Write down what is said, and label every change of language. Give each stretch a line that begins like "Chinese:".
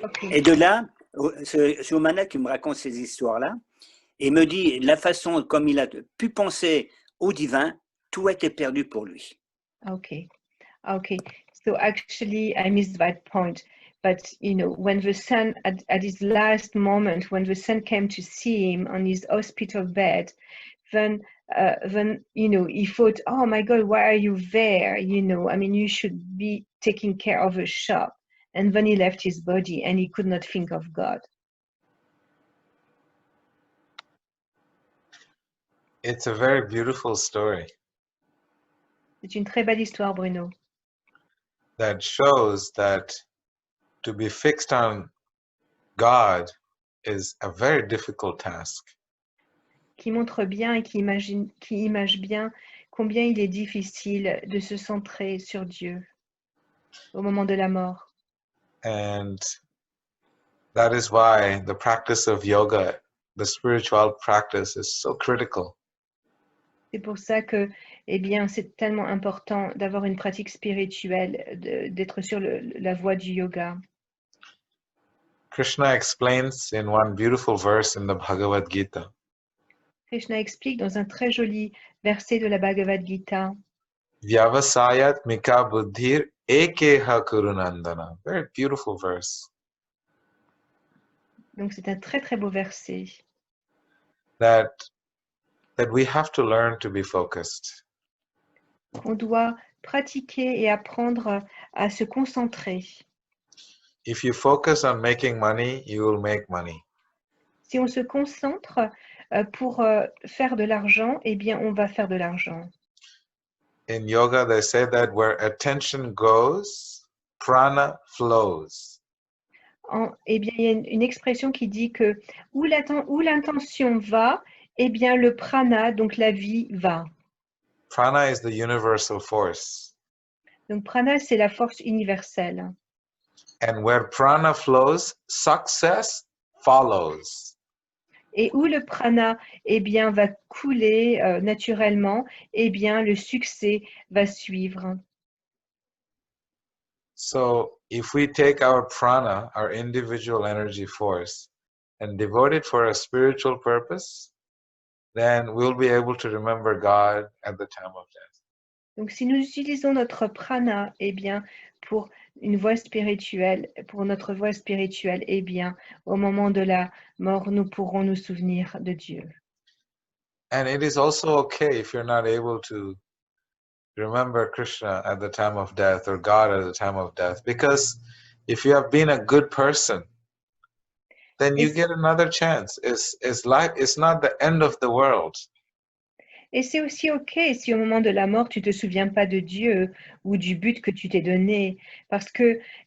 French: Et de là, ce Omana qui me raconte ces histoires-là, et me dit la façon comme il a pu penser au divin, tout était perdu pour lui.
English: Okay. So actually, I missed that point. But when the son, at his last moment, when the son came to see him on his hospital bed, then he thought, oh my God, why are you there? I mean, you should be taking care of a shop. And then he left his body and he could not think of God. It's a very beautiful story.
French: C'est une très belle histoire, Bruno.
English: That shows that to be fixed on God is a very difficult task.
French: Qui montre bien et qui image bien combien il est difficile de se centrer sur Dieu au moment de la mort.
English: And that is why the practice of yoga, the spiritual practice, is so critical.
French: C'est pour ça que, c'est tellement important d'avoir une pratique spirituelle, d'être sur la voie du yoga.
English: Krishna explains in one beautiful verse in the Bhagavad Gita.
French: Krishna explique dans un très joli verset de la Bhagavad Gita.
Sanskrit: Vyavasayat mika buddhir ekeha kurunandana.
English: Very beautiful verse.
French: Donc c'est un très très beau verset.
English: That we have to learn to be focused.
French: On doit pratiquer et apprendre à se concentrer.
English: If you focus on making money, you will make money.
French: Si on se concentre pour faire de l'argent, on va faire de l'argent.
English: In yoga, they say that where attention goes, prana flows.
French: Il y a une expression qui dit que où l'intention va, le prana, donc la vie, va.
English: Prana is the universal force.
French: Donc prana, c'est la force universelle.
English: And where prana flows, success follows.
French: Et où le prana va couler naturellement, le succès va suivre.
English: So if we take our prana, our individual energy force, and devote it for a spiritual purpose, then we'll be able to remember God at the time of death.
French: Donc si nous utilisons notre prana, pour une voie spirituelle, pour notre voie spirituelle, au moment de la mort, nous pourrons nous souvenir de Dieu.
English: And it is also okay if you're not able to remember Krishna at the time of death or God at the time of death, because if you have been a good person, then you get another chance. It's not the end of the world.
French: Et c'est aussi ok si au moment de la mort, tu ne te souviens pas de Dieu ou du but que tu t'es donné, parce que,